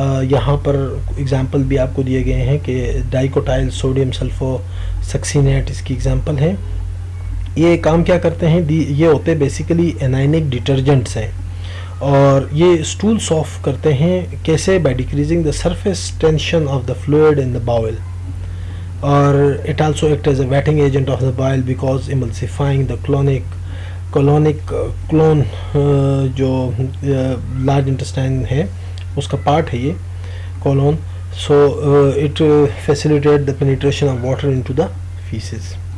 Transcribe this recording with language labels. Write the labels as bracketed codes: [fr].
[ur] یہاں پر اگزامپل بھی آپ کو دیے گئے ہیں کہ ڈائیکوٹائل سوڈیم سلفو سکسینیٹ اس کی اگزامپل ہے. یہ کام کیا کرتے ہیں؟ یہ ہوتے [en] basically anionic detergents [ur] ہیں اور یہ اسٹول سافٹ کرتے ہیں. کیسے؟ [en] By decreasing the surface tension of the fluid in the bowl. اور it also act as a wetting agent of the bowl because emulsifying the colonic colon [ur] جو لارج انٹسٹائن ہے اس کا پارٹ ہے یہ Cologne. [en] So it facilitate the penetration of water into the faeces.